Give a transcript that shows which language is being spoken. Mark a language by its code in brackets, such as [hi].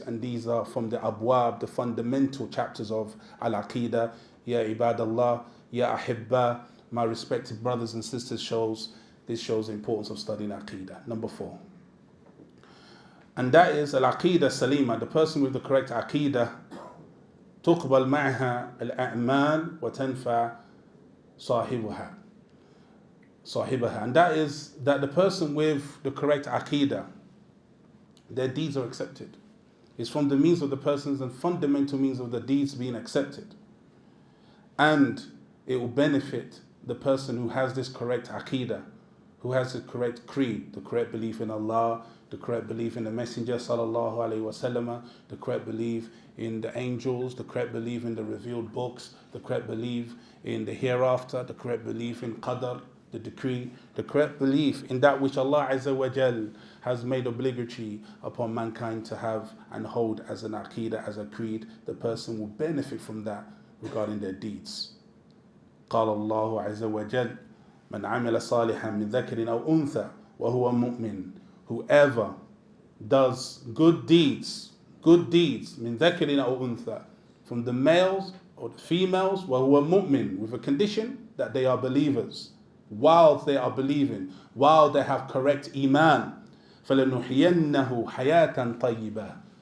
[en] And these are from the abwab, the fundamental chapters of Al-Aqidah. [ar] Ya ibadallah, ya ahibba, [en] my respected brothers and sisters, this shows the importance of studying Aqidah. Number 4. And that is Al-Aqidah Salima, the person with the correct Aqidah. [ar] تقبل معها الأعمال وتنفع صاحبها. [en] And that is that the person with the correct Aqidah, their deeds are accepted. It's from the means of the persons and fundamental means of the deeds being accepted. And it will benefit the person who has this correct Aqidah, who has the correct creed, the correct belief in Allah, the correct belief in the Messenger sallallahu alaihi wasallam, the correct belief in the angels, the correct belief in the revealed books, the correct belief in the hereafter, the correct belief in qadr, the decree, the correct belief in that which Allah Azza wa Jal has made obligatory upon mankind to have and hold as an aqidah, as a creed. The person will benefit from that regarding their deeds. [ar] قال الله عز وجل من عمل صالحا من ذكر أو أنثى وهو مؤمن. [en] Whoever does good deeds [ar] من ذكر أو أنثى, [en] from the males or the females, [ar] وهو مؤمن, [en] with a condition that they are believers, while they are believing, while they have correct iman, [ar] فَلَنُحْيَنَّهُ حَيَاةً طَيِّبًا.